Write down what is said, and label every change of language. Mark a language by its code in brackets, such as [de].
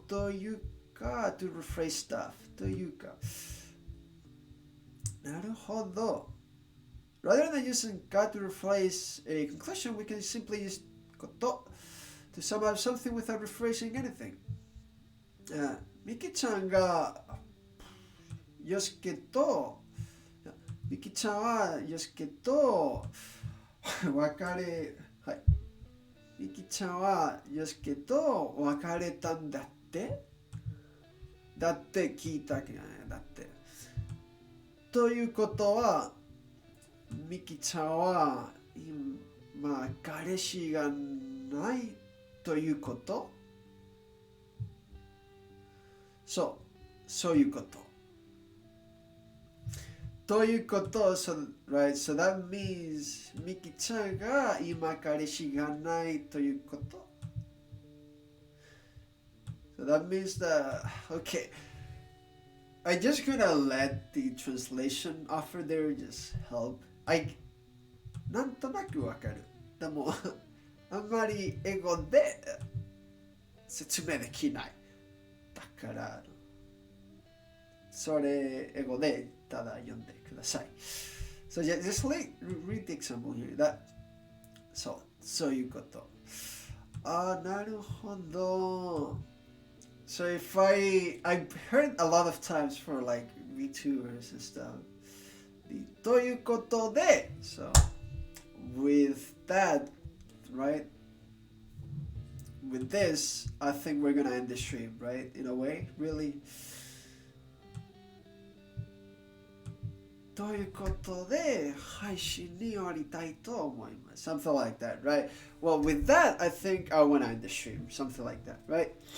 [en] というか、to rephrase stuff. [ja] というか。なるほど。 [en] Rather than using got to replace a conclusion, we can simply use こと to sum up something without rephrasing anything. [ja] ミキちゃんが、よしけと、ミキちゃんはよしけと、別れ、はい。ミキちゃんはよしけと別れたんだって聞いたけどねだってということはミキちゃんは今彼氏がないということそういうことということ、 [en] so that means [ja] ミキちゃんが今彼氏がないということ。 [en] So that means that, okay, I just gonna let the translation offer there just help. [ja] なんとなくわかる。でも、あんまり英語で説明できない。だから、それ英語でただ読んでください。 [en] So just read the example here. [ja] そういうこと。なるほど。 [en] So if I've heard a lot of times for like VTubers and stuff. [ja] ということで、 [en] so with that, right? With this, I think we're gonna end the stream, right? In a way, really. [ja] ということで、配信に終わりたいと思います。 [en] Something like that, right? Well, with that, I think I want to end the stream. Something like that, right?